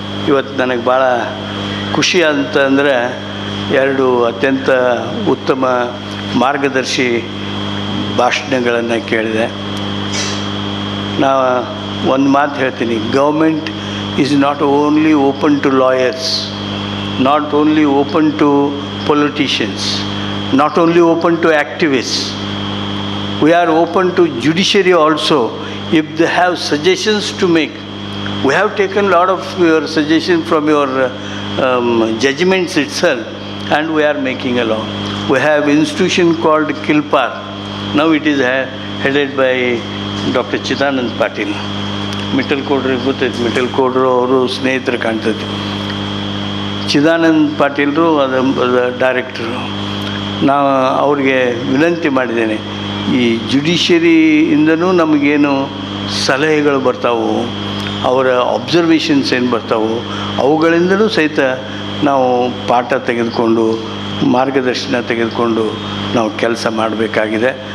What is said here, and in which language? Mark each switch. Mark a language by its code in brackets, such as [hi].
[kn] ಇವತ್ತು ನನಗೆ ಭಾಳ ಖುಷಿ ಅಂತಂದರೆ 2 ಅತ್ಯಂತ ಉತ್ತಮ ಮಾರ್ಗದರ್ಶಿ ಭಾಷಣಗಳನ್ನು ಕೇಳಿದೆ. ನಾ ಒಂದು ಮಾತು ಹೇಳ್ತೀನಿ, [en] Government is not only open to lawyers, not only open to politicians, not only open to activists. We are open to judiciary also if they have suggestions to make. We have taken a lot of your suggestions from your judgments itself, and we are making a law. We have institution called KILPAR. Now it is headed by Dr. Chidanand Patil. [kn] Mittal ಕೋಡ್ರಿಗೆ ಗೊತ್ತೈತೆ, Mittal ಕೋಡ್ರು ಅವರು ಸ್ನೇಹಿತರು ಕಾಣ್ತೈತಿ. ಚಿದಾನಂದ್ ಪಾಟೀಲ್ರು ಅದು ಡೈರೆಕ್ಟ್ರು. ನಾವು ಅವ್ರಿಗೆ ವಿನಂತಿ ಮಾಡಿದ್ದೇನೆ, ಈ ಜುಡಿಷರಿಯಿಂದನೂ ನಮಗೇನು ಸಲಹೆಗಳು ಬರ್ತಾವೆ, ಅವರ ಅಬ್ಸರ್ವೇಷನ್ಸ್ ಏನು ಬರ್ತಾವೆ, ಅವುಗಳಿಂದಲೂ ಸಹಿತ ನಾವು ಪಾಠ ತೆಗೆದುಕೊಂಡು ಮಾರ್ಗದರ್ಶನ ತೆಗೆದುಕೊಂಡು ನಾವು ಕೆಲಸ ಮಾಡಬೇಕಾಗಿದೆ.